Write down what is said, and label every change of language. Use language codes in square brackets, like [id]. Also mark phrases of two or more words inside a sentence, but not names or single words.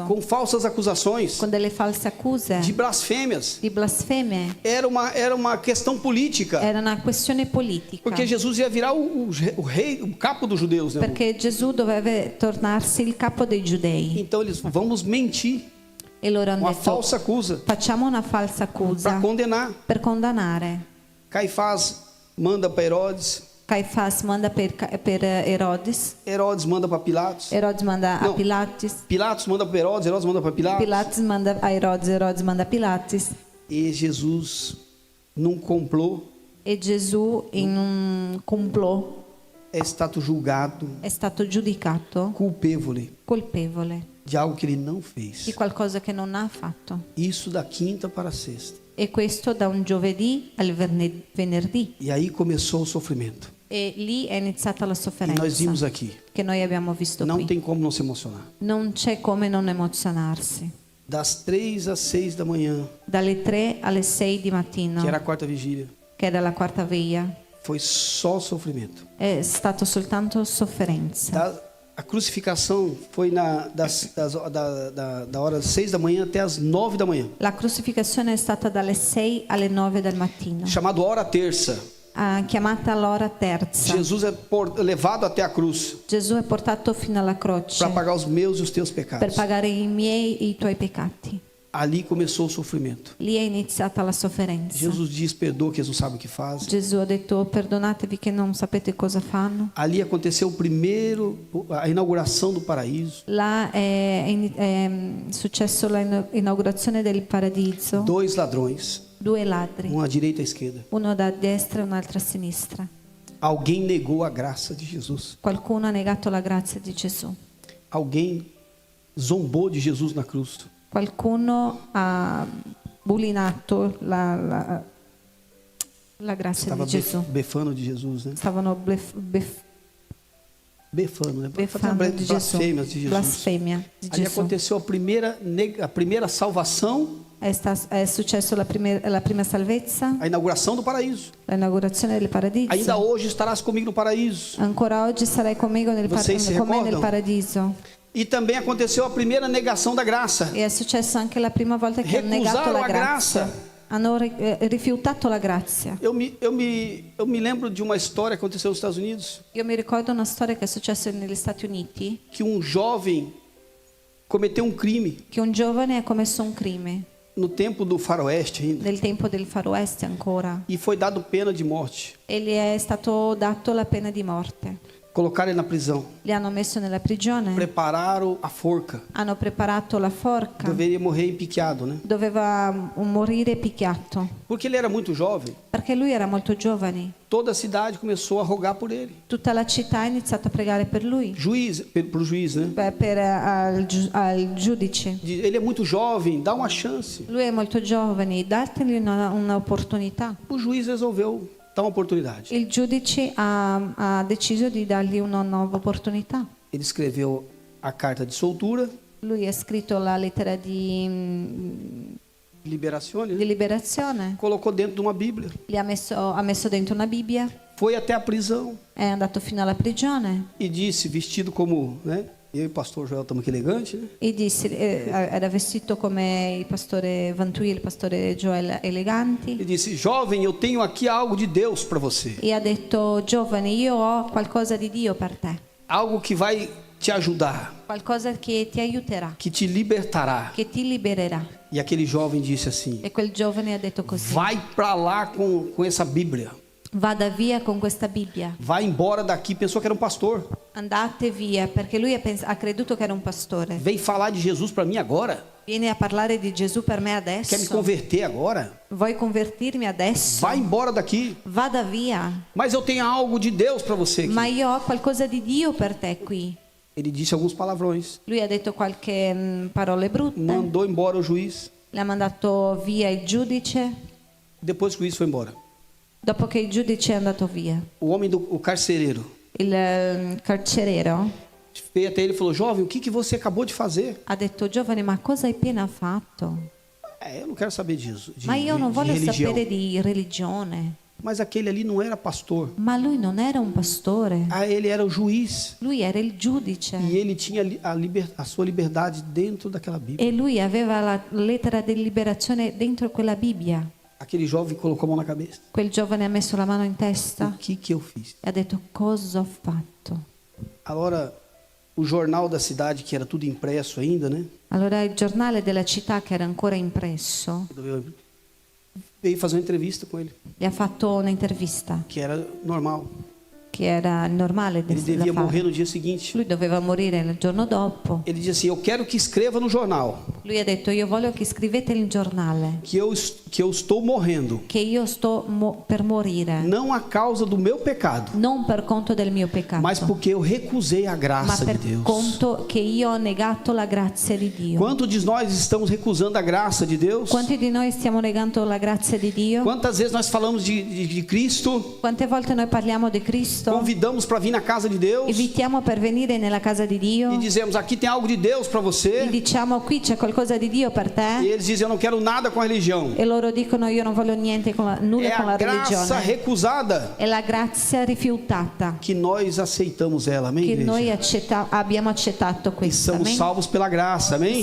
[pt] com falsas acusações [it] con delle false accuse [pt] de blasfêmias. [it] di blasfeme. [pt] Era uma questão política, [it] Era una questione politica, [pt] porque Jesus ia virar o rei, o capo dos judeus, né? [it] perché Gesù doveva tornarsi il capo dei giudei. [pt] Então eles vamos mentir, [it] E loro hanno [pt] uma [it] detto, [pt] falsa acusa [it] facciamo una falsa [pt] para [it] accusa [pt] condenar. [it] per condannare. [pt] Caifás manda para Herodes, [it] Caifás manda per Erodes, [pt] Herodes manda para Pilatos, [it] Erodes manda a [pt] Não. [it] Pilates, [pt] Pilatos manda para Herodes, Herodes manda para Pilatos. [it] Pilates manda a Erodes, Erodes manda a Pilates. [pt] E Jesus, num complô, [it] E Gesù in un complot [pt] é stato julgado [it] è stato giudicato [pt] culpevole [it] colpevole [pt] de algo que ele não fez. [it] di qualcosa che non ha fatto. [pt] Isso da quinta para a sexta. [it] E questo da un giovedì al venerdì. [pt] E aí começou o sofrimento. [it] E lì è iniziata la [pt] E [it] sofferenza [pt] nós vimos aqui. [it] che noi abbiamo visto [pt] Não [it] qui. [pt] tem como não se emocionar. [it] Non c'è come non emozionarsi. [pt] Das 3 às 6 da manhã, [it] Dalle 3 alle 6 di mattino, [pt] que era a quarta vigília, [it] che era la quarta veglia, [pt] foi só sofrimento. [it] è stato soltanto sofferenza. [pt] A crucificação foi da hora 6 da manhã até as 9 da manhã. [it] La crucificazione è stata dalle 6 alle 9 del mattino, [pt] Chamado hora terça. [it] chiamata l'ora terza. [pt] Jesus é levado até a cruz [it] Gesù è portato fino alla croce [pt] para pagar os meus e os teus [it] per [pt] pecados. [it] pagare i miei e i tuoi peccati. [pt] Ali começou o sofrimento. [it] Lì è iniziata la sofferenza. [pt] Jesus diz: perdoa que eles não sabem o que fazem. [it] Gesù ha detto: perdonatevi che non sapete cosa fanno. [pt] Ali aconteceu a inauguração do paraíso. [it] Là è successo l'inaugurazione del paradiso. [pt] 2 ladrões, [it] 2 ladri, [pt] um à direita e à esquerda. [it] uno da destra e un altro a sinistra. [pt] Alguém negou a graça de Jesus. [it] Qualcuno ha negato la grazia di Gesù. [pt] Alguém zombou de Jesus na cruz. [it] Qualcuno ha bulinato la grazia [pt] Estava [it] di Gesù. [pt] befando de Jesus, né? [it] Stavano [pt] Befando, né? [it] beffando di Gesù. [pt] Blasfêmias de Jesus. [it] Blasfemia di [pt] Ali [it] Gesù. [pt] aconteceu a primeira salvação, [it] È successo la prima salvezza, [pt] a inauguração do paraíso. [it] l'inaugurazione del paradiso. [pt] Ainda hoje estarás comigo no paraíso. [it] Ancora oggi sarai con me nel [pt] ricordam? [it] paradiso. [pt] E também aconteceu a primeira negação da graça. [it] E è successo anche la prima volta che hanno negato [pt] Recusaram [it] la [pt] a [it] grazia. [pt] graça. [it] Hanno rifiutato la grazia. [pt] Eu me lembro de uma história que aconteceu nos Estados Unidos, [it] Io mi ricordo una storia che è successa negli Stati Uniti, [pt] que um jovem cometeu um crime [it] che un giovane ha commesso un crimine [pt] no tempo do faroeste ainda, [it] nel tempo del Far West ancora, [pt] e foi dado pena de morte. [it] e gli è stato dato la pena di morte. [pt] Colocaram ele na prisão, [it] Li hanno messo nella prigione, [pt] prepararam a forca. [it] hanno preparato la forca, [pt] Deveria morrer empiqueado, né? [it] doveva morire picchiato, [pt] Porque ele era muito jovem. [it] perché lui era molto giovane. [pt] Toda a cidade começou a rogar por ele. [it] Tutta la città ha iniziato a pregare per lui, [pt] Pro juiz, né? [it] al giudice. [pt] Ele é muito jovem, dá uma chance. [it] Lui è molto giovane, dategli un'opportunità. [pt] O juiz resolveu dar uma oportunidade. [it] Il giudice ha deciso di dargli una nuova opportunità. [pt] Ele escreveu a carta de soltura, [it] Lui ha scritto la lettera di liberazione, né? liberazione, [pt] Colocou dentro de uma Bíblia. [it] ha messo dentro una Bibbia, [pt] Foi até a prisão [it] è andato fino alla prigione [pt] e disse, vestido como, né? Eu e o pastor Joel estamos aqui elegante, né? [it] e disse, era vestito come il pastore Vantui e il pastore Joel eleganti, [pt] E disse: jovem, eu tenho aqui algo de Deus para você. [it] e ha detto: giovane, io ho qualcosa di Dio per te, [pt] Algo que vai te ajudar, [it] qualcosa che ti aiuterà, [pt] que te libertará. [it] che ti libererà. [pt] E aquele jovem disse assim: [it] E quel giovane ha detto così: [pt] vai para lá com essa Bíblia. [it] vada via con questa Bibbia, [pt] Vai embora daqui. Pensou que era um pastor. [it] andate via, perché lui ha creduto che era un pastore. [pt] Vem falar de Jesus para mim agora? [it] Vieni a parlare di Gesù per me [pt] Quer me [it] adesso? [pt] converter agora? [it] Vuoi convertirmi adesso? [pt] Vai embora daqui. [it] Vada via. [pt] Mas eu tenho algo de Deus para você aqui. [it] Ma io ho qualcosa di Dio per te qui. [pt] Ele disse alguns palavrões. [it] Lui ha detto qualche parole brutte. [pt] Mandou embora o juiz. [it] Le ha mandato via il giudice. [pt] Depois que o juiz foi embora, [it] Dopo che il giudice è andato via, [pt] o homem o carcereiro [it] il carceriero [pt] veio até ele e falou: jovem, o que você acabou de fazer? [it] ha detto: giovane, ma cosa hai appena fatto? [pt] Eu não quero saber disso, [it] Ma io non [pt] de [it] voglio [pt] religião. [it] sapere di religione. [pt] Mas aquele ali não era pastor. [it] Ma lui non era un pastore, [pt] Ele era o juiz. [it] lui era il giudice. [pt] E ele tinha a sua liberdade dentro daquela Bíblia. [it] E lui aveva la lettera di liberazione dentro quella Bibbia. [pt] Aquele jovem colocou a mão na cabeça. [it] Quel giovane ha messo la mano in [pt] O [it] testa [pt] que eu fiz? [it] e ha detto: cosa ho fatto? [pt] Agora, o jornal da cidade, que era tudo impresso ainda, né? [it] Allora il giornale della città, che era ancora impresso, [pt] Veio fazer uma entrevista com ele, [it] gli ha fatto un'intervista, [pt] que era normal. [it] che era normale [pt] Ele [it] da [pt] devia morrer [it] fare. [pt] no dia seguinte. [it] Lui doveva morire il giorno dopo. [pt] Ele disse assim: eu quero que escreva no jornal [it] Lui ha detto: io voglio che scrivete nel giornale [pt] que eu estou morrendo, [it] che io sto per morire, [pt] não a causa do meu pecado, [it] non per conto del mio peccato, [pt] mas porque eu recusei a [it] ma [pt] graça de [it] per [pt] Deus. [it] conto che io ho negato la grazia di Dio. [pt] Quantos de nós estamos recusando a graça de Deus? [it] Quanti di noi stiamo negando la grazia di Dio? [pt] Quantas vezes nós falamos de Cristo, [it] Quante volte noi parliamo di Cristo, [pt] convidamos para vir na casa de Deus [it] invitiamo per venire nella casa di Dio [pt] e dizemos: aqui tem algo de Deus para [it] e [pt] você, [it] diciamo: qui c'è qualcosa qualcosa di Dio per [pt] E [it] te, [pt] eles dizem, eu não quero nada com a religião. [it] e loro dicono io non voglio niente nulla [pt] É [it] con la [pt] a graça [it] religione. [pt] recusada [it] È la grazia rifiutata [pt] que nós aceitamos ela, amém, [it] che noi [pt] igreja? [it] abbiamo accettato [pt] E [it] questo. [pt] somos [it] Amen? [pt] salvos pela graça, amém?